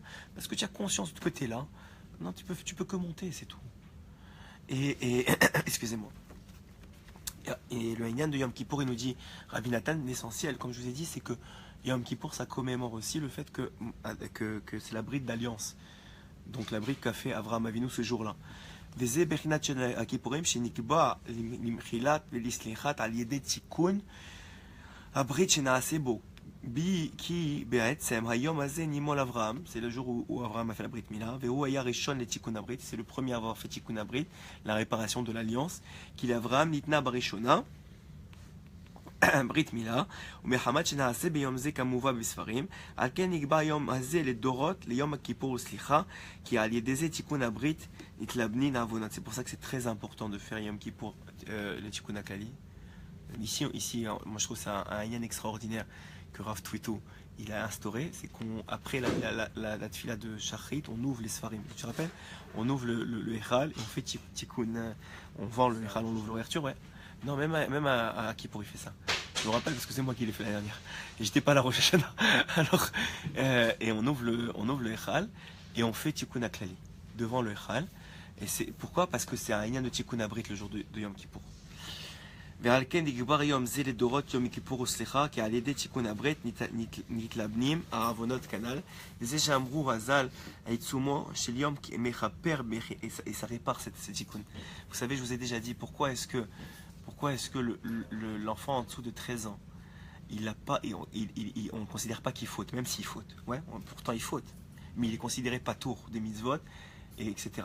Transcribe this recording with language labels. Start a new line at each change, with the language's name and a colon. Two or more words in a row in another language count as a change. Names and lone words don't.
French: Parce que tu as conscience que tu es là. Non, tu peux que monter, c'est tout. Et excusez-moi. Et le Haïnan de Yom Kippour, il nous dit, Rabbi Nathan, l'essentiel, comme je vous ai dit, c'est que Yom Kippour, ça commémore aussi le fait que c'est la bride d'alliance. Donc la bride qu'a fait Avraham Avinu ce jour-là.
Hebrew: וזה בחינת של הכיפורים שנקבע למחילת ולסליחת על ידי תיקון הברית שנעשה בו. כי בעצם היום הזה נימול אברהם,
French: c'est le jour où Abraham a fait la
Hebrew: ברית מילה, והוא היה ראשון לתיקון הברית,
French: c'est le premier à avoir fait
Hebrew: תיקון הברית,
French: la réparation de l'alliance,
Hebrew: כי לאברהם ניתנה בראשונה ברית מילה, ומחמת שנעשה ביום זה כמובא בספרים, על כן נקבע היום הזה לדורות, ליום הכיפור וסליחה, כי על ידי זה תיקון הברית נתלבנין העוונות.
French: C'est pour ça que c'est très important de faire Yom Kippour, le Tikkun HaKlali. Ici, moi je trouve c'est un yan extraordinaire que Rav Twitou il a instauré, c'est qu'après la tfila de Shachrit, on ouvre les Sfarim. Tu te rappelles? On ouvre le Echal et on fait Tikkun, on vend le Echal, on ouvre l'ouverture, ouais. Non, même à Kippour il fait ça. Je me rappelle parce que c'est moi qui l'ai fait l'année dernière. Et j'étais pas à la Rosh Hashanah. Alors, et on ouvre le Echal et on fait Tikkun HaKlali devant le Echal. Et c'est pourquoi? Parce que c'est un yan de
Hebrew: תיקון הברית
French: le jour de Yom Kippour.
Hebrew: ועל כן נקבע יום זה לדורות יום כיפור וסליחה, כי על ידי תיקון הברית נתלבנים העוונות כנ"ל, וזה שאמרו הז"ל העיצומו של יום מכפר
French: et ça répare ce
Hebrew: תיקון.
French: Vous savez, je vous ai déjà dit pourquoi est-ce que l'enfant en dessous de 13 ans il n'a pas, et on ne considère pas qu'il faute, même s'il faute. Ouais, pourtant il faute. Mais il est considéré pas tour des mitzvot, et etc.